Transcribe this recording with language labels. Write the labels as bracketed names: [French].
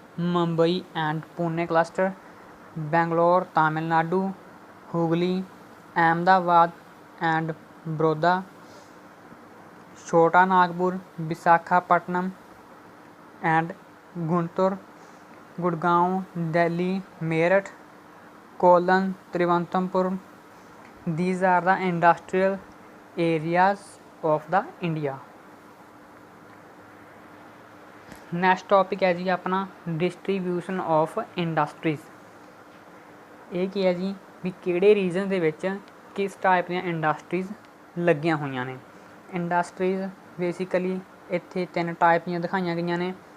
[Punjabi] Mumbai and Pune cluster, Bangalore Tamil Nadu, Hooghly, Ahmedabad and Baroda, ਛੋਟਾ Nagpur, Visakhapatnam and Guntur, Gurgaon, Delhi, Meerut, colon, Trivendrapuram. [English] These are the industrial areas of the India। [Punjabi] Next topic ਹੈ ਜੀ ਆਪਣਾ distribution of industries. ਇਹ ਕੀ ਹੈ ਜੀ ਵੀ ਕਿਹੜੇ ਰੀਜਨ ਦੇ ਵਿੱਚ ਕਿਸ ਟਾਈਪ ਦੀਆਂ ਇੰਡਸਟਰੀਜ਼ ਲੱਗੀਆਂ ਹੋਈਆਂ ਨੇ। ਇੰਡਸਟਰੀਜ਼ ਬੇਸਿਕਲੀ ਇੱਥੇ 3 ਟਾਈਪ ਦੀਆਂ ਦਿਖਾਈਆਂ ਗਈਆਂ ਨੇ।